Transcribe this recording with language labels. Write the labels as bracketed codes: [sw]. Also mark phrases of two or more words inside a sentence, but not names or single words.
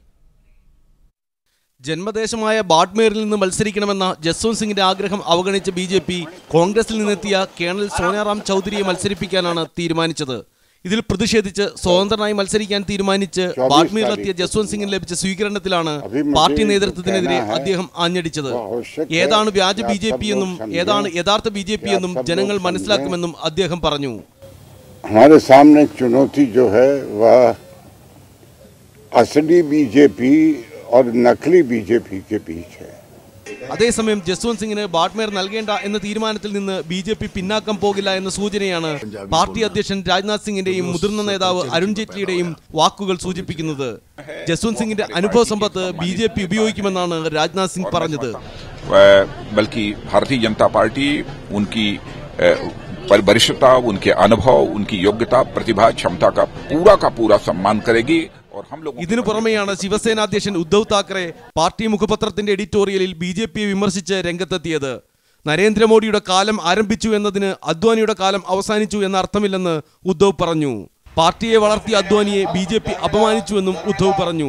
[ml] ജന്മദേശമായ ബാഡ്മേറിൽ നിന്ന് മത്സരിക്കണമെന്ന ജസ്വന്ത് സിംഗിന്റെ ആഗ്രഹം അവഗണിച്ച BJP കോൺഗ്രസിൽ നിന്നെത്തിയ കേണൽ സോനാറാം ചൗധരിയെ മത്സരിപ്പിക്കാനാണ് തീരുമാനിച്ചത്. ഇതിൽ പ്രതിഷേധിച്ച് സ്വതന്ത്രനായി മത്സരിക്കാൻ തീരുമാനിച്ച് ബാഡ്മീറിലെത്തിയ ജസ്വന്ത് സിംഗിന് ലഭിച്ച സ്വീകരണത്തിലാണ് പാർട്ടി നേതൃത്വത്തിനെതിരെ അദ്ദേഹം ആഞ്ഞടിച്ചത്. ഏതാണ് വ്യാജ BJP എന്നും ഏതാണ് യഥാർത്ഥ BJP എന്നും ജനങ്ങൾ മനസ്സിലാക്കുമെന്നും അദ്ദേഹം പറഞ്ഞു. [hi] हमारे सामने चुनौती जो है वह असली BJP और नकली BJP के बीच है. [ml] അതേസമയം ജസ്വന്ത് സിംഗിന് ബാഡ്മേർ നൽകേണ്ട എന്ന തീരുമാനത്തിൽ നിന്ന് BJP പിന്നാക്കം പോകില്ല എന്ന സൂചനയാണ് പാർട്ടി അധ്യക്ഷൻ രാജ്നാഥ് സിംഗിന്റെയും മുതിർന്ന നേതാവ് അരുൺ ജെയ്റ്റ്ലിയുടെയും വാക്കുകൾ സൂചിപ്പിക്കുന്നത്. ജസ്വന്ത് സിംഗിന്റെ അനുഭവ സമ്പത്ത് BJP ഉപയോഗിക്കുമെന്നാണ് രാജ്നാഥ് സിംഗ് പറഞ്ഞത്. [hi] बल्कि भारतीय जनता पार्टी उनकी वरिष्ठता, उनके अनुभव, उनकी योग्यता, प्रतिभा, क्षमता का पूरा सम्मान करेगी. [ml] ഇതിനു പുറമെയാണ് ശിവസേന അധ്യക്ഷൻ ഉദ്ധവ് താക്കറെ പാർട്ടി മുഖപത്രത്തിന്റെ എഡിറ്റോറിയലിൽ BJPയെ വിമർശിച്ച് രംഗത്തെത്തിയത്. നരേന്ദ്രമോദിയുടെ കാലം ആരംഭിച്ചു എന്നതിന് അദ്വാനിയുടെ കാലം അവസാനിച്ചു എന്ന അർത്ഥമില്ലെന്ന് ഉദ്ധവ് പറഞ്ഞു. പാർട്ടിയെ വളർത്തിയ അദ്വാനിയെ BJP അപമാനിച്ചുവെന്നും ഉദ്ധവ് പറഞ്ഞു.